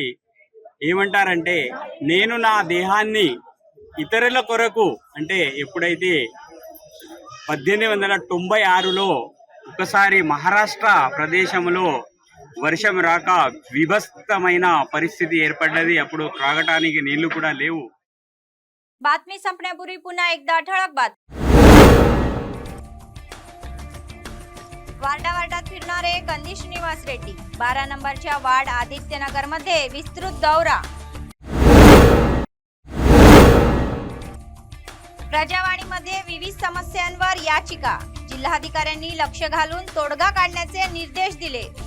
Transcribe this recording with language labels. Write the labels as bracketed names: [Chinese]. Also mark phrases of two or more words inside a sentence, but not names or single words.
[Telugu] ఏమంటారంటే నేను నా దేహాన్ని ఇతరుల కొరకు అంటే ఎప్పుడైతే 1896లో ఒకసారి మహారాష్ట్ర ప్రదేశంలో వర్షం రాక విభస్తమైన పరిస్థితి ఏర్పడ్డది। అప్పుడు త్రాగటానికి నీళ్లు కూడా లేవు। [Marathi] बातमी संपण्यापूर्वी पुन्हा एकदा ठळक बातमी। वार्डावार्डात फिरणारे कंदी श्रीनिवास रेड्डी 12 नंबरच्या वार्ड आदित्यनगर मध्ये विस्तृत दौरा। प्रजावाणीमध्ये विविध समस्यांवर याचिका, जिल्हाधिकाऱ्यांनी लक्ष घालून तोडगा काढण्याचे निर्देश दिले।